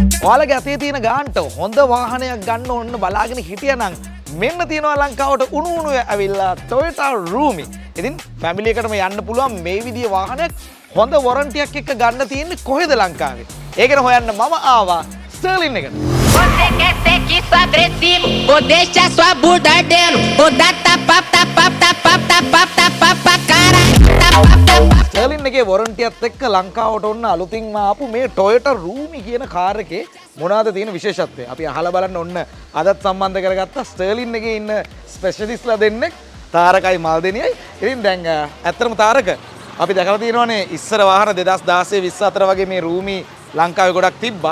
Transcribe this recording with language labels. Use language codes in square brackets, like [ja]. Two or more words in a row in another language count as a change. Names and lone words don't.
[si] ඔයාලගේ අතේ තියෙන ගානට හොඳ වාහනයක් ගන්න ඕන බලාගෙන හිටියනම් මෙන්න තියෙනවා ලංකාවට උණු ඇවිල්ලා Toyota Roomy. ඉතින් ෆැමිලි එකටම යන්න පුළුවන් මේ විදිහේ වාහනයක් හොඳ වොරන්ටියක් එක්ක ගන්න තියෙන්නේ කොහෙද ලංකාවේ? ඒකන හොයන්න මම ආවා ස්ටර්ලින් එකට. [pt] Você quer ser que agressivo ou deixa sua bunda ardendo ou dá tapa cara [si] ස්ටර්ලින් එකේ වොරන්ටියත් එක්ක ලංකාවට ඔන්න අලුතින්ම ආපු මේ Toyota Roomy කියන කාර් එකේ මොනවද තියෙන විශේෂත්වය? අපි අහලා බලන්න ඔන්න අදත් සම්බන්ධ කරගත්ත ස්ටර්ලින් එකේ ඉන්න ස්පෙෂලිස්ට්ලා දෙන්නෙක් තාරකයි මල්දෙනියයි. ඉතින් දැන් ඇත්තටම තාරක අපි දැකලා තියෙනවානේ ඉස්සර වාහන 2016 24 වගේ මේ Roomy ලංකාවේ ගොඩක් තිබ්බා.